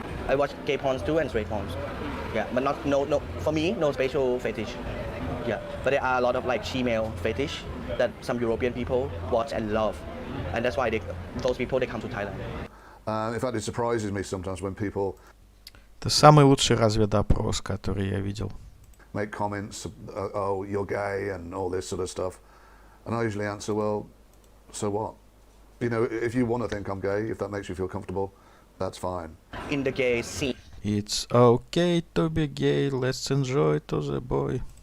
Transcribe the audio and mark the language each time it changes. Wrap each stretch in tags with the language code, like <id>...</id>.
<en>I watch gay porns too and straight porns. Yeah, but no, for me, no special fetish. Yeah, but there are a lot of like she-male fetish that some European people watch and love. And that's why those people, they come to Thailand. In fact, it surprises me sometimes when people...</en> <ru>Это самый лучший разведопрос, который я видел.</ru> <en>Make comments, oh, you're gay and all this sort of stuff. And I usually answer, well, so what? You know, if you want to think I'm gay, if that makes you feel comfortable, that's fine. In the gay scene. It's okay to be gay, let's enjoy to the boy.</en>